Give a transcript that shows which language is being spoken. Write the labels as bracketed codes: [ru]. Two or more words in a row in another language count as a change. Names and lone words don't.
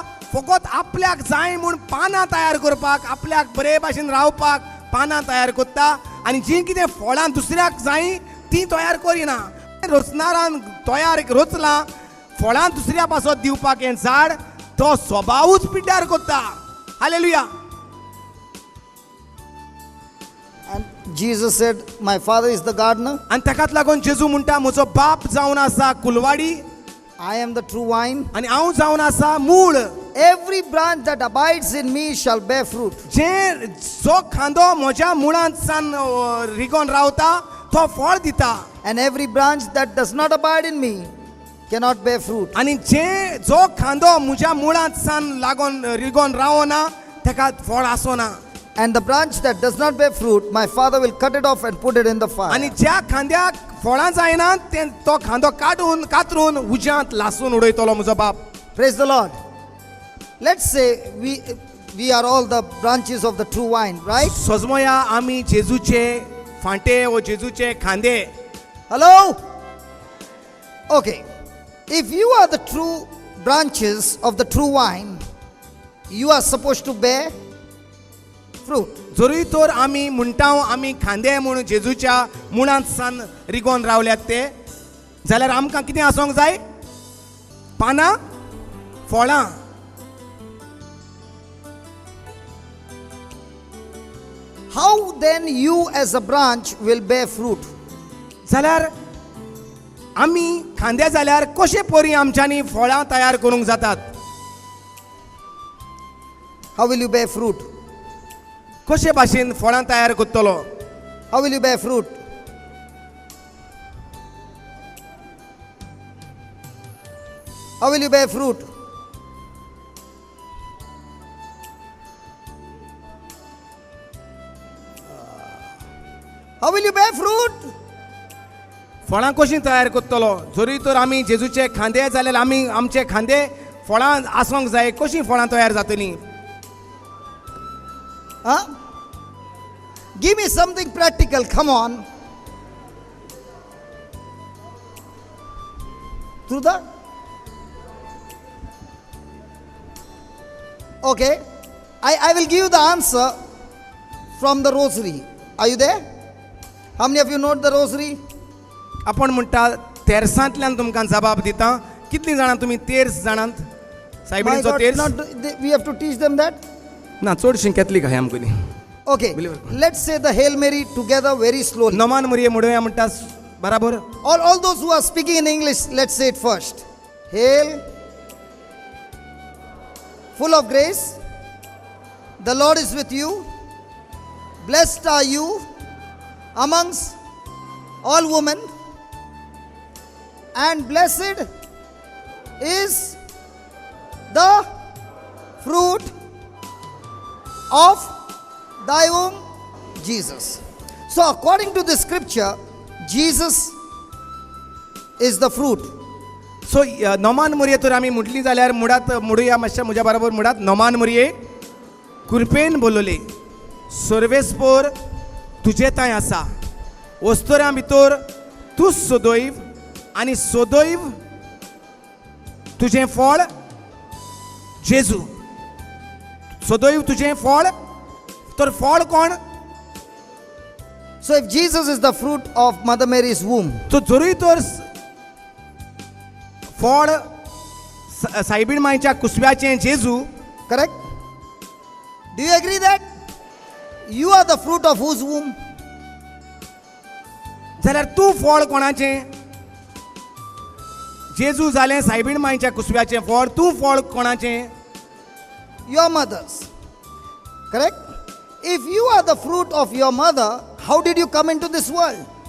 [kok] फकत आपल्याक जाय म्हूण पानां तयार करपाक, आपल्याक बरे भाशेन रावपाक पानां तयार करता, आनी जी कितें फळां दुसऱ्याक जाय ती तयार करिना. रोचणारान तयार रोचलां फळां दुसऱ्या पासत दिवपाक हें झाड तो स्वभावूच पिड्ड्यार करता. हालेलुया. [en] And Jesus said, my father is the gardener. [kok] आनी ताकाच लागून जेजू म्हणटा म्हजो बाप जावन आसा कुलवाडी [en] I am the true vine. [kok] आनी हांव जावन आसा मूळ. [en] Every branch that abides in me shall bear fruit. [kok] जो खांदो म्हज्या मुळांत सान रिगोन रावता तो फळ दिता. [en] And every branch that does not abide in me cannot bear fruit. [kok] आनी जो खांदो म्हज्या मुळांत सान लागोन रिगोन रावना ताका फळ आसोना. [en] And the branch that does not bear fruit, my father will cut it off and put it in the fire. [kok] आनी ज्या खांद्याक फळां जायना तो खांदो कातरून उज्यांत लासून उडयतलो म्हजो बाप. [en] Praise the Lord. Let's say we are all the branches of the true vine, right? [kok] सोजमोया आमी जेजूचे फांटे व जेजूचे खांदे. [en] Hello? Okay. If you are the true branches of the true vine, you are supposed to bear fruit. [kok] जरूय तर आमी म्हणटा आमी खांदे म्हणून जेजूच्या मुळांत सान रिगोन रावल्यात ते, जाल्यार आमकां कितें आसोंक जाय? पानां, फळां. [en] How then you as a branch will bear fruit? [kok] जाल्यार आमी खांदे जाल्यार कशे परी आमच्यांनी फळां तयार करूंक जातात? [en] How will you bear fruit? [kok] कशे भाशेन फळां तयार करतलो? [en] How will you bear fruit? How will you bear fruit? How will you bear fruit? [kok] फळां कशीं तयार करतलो? जरी तर आमी जेजूचे खांदे जाल्यार आमी आमचे खांदे फळां आसोंक जाय. कशीं फळां तयार जातलीं? [en] Huh? Give me something practical. Come on. Through that? Okay. I will give you the answer from the rosary. Are you there? How many of you know the rosary? [kok] आपण म्हणटा तेरसांतल्यान तुमकां जबाब दिता. कितलीं जाणां तुमी तेर्स जाणांत? [en] My [kok] सायबिणीचो [en] God, [kok] तेर्स? [en] we have to teach them that. [kok] ना चडशीं कॅथलीक आहाय आमकुनी. [en] Okay. Let's say the Hail Mary together very slowly. [kok] नमान मुरये म्हणुया म्हणटा बराबर. [en] All those who are speaking in English, let's say it first. Hail, full of grace, the Lord is with you. Blessed are you amongst all women, and blessed is the fruit of thy womb, Jesus. So according to the scripture, Jesus is the fruit. [kok] सो नोमान मुरये तर आमी म्हटली जाल्यार मुडात म्हणुया मातशें म्हज्या बरोबर मुडात. नोमान मुरये, कृपेन बोलोले सर्वेस्पोर तुजे तांय आसा, वस्तोऱ्यां भितर तूं सोदोयव आनी सोदोयव तुजें फळ जेजू. सोदोयव तुजें फळ. तर फळ कोण? [en] So if Jesus is the fruit of Mother Mary's womb, [kok] तो जरूय तर फळ सायबीण मांयच्या कुसव्याचें जेजू. [en] correct? Do you agree that? You are the fruit of whose womb? [kok] जाल्यार तूं फळ कोणाचें? जेजू जालें सायबीण मांयच्या कुसव्याचें फळ. तूं फळ कोणाचें? [en] Your mother's. Correct? If you are the fruit of your mother, how did you come into this world?